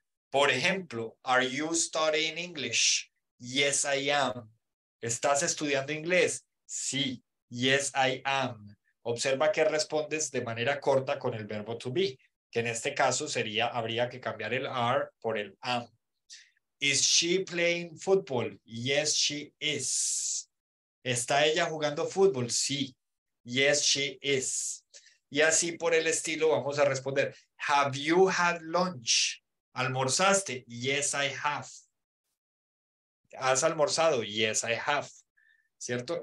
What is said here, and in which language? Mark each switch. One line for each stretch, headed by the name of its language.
Spanish: Por ejemplo,
English: are you studying English? Yes, I am.
Spanish: ¿Estás estudiando inglés? Sí.
English: Yes, I am.
Spanish: Observa que respondes de manera corta con el verbo to be, que en este caso habría que cambiar el are por el am.
English: Is she playing football? Yes, she is.
Spanish: ¿Está ella jugando fútbol? Sí.
English: Yes, she is.
Spanish: Y así por el estilo vamos a responder.
English: Have you had lunch?
Spanish: ¿Almorzaste?
English: Yes, I have.
Spanish: ¿Has almorzado?
English: Yes, I have.
Spanish: ¿Cierto?